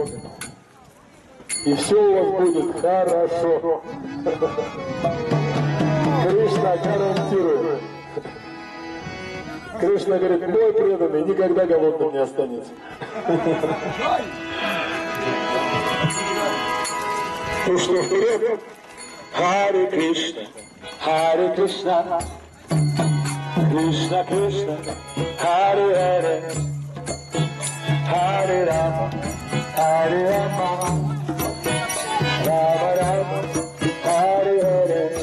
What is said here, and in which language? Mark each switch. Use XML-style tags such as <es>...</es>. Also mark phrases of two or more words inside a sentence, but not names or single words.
<ru>И все у вас будет хорошо. Кришна гарантирует. Кришна говорит, мой преданный никогда голодным не останется. Ну что, вперед? Харе Кришна, Харе Кришна, Кришна Кришна, Харе Харе, Харе Рама, Харе Рама, Рама Рама, Харе Харе,</ru>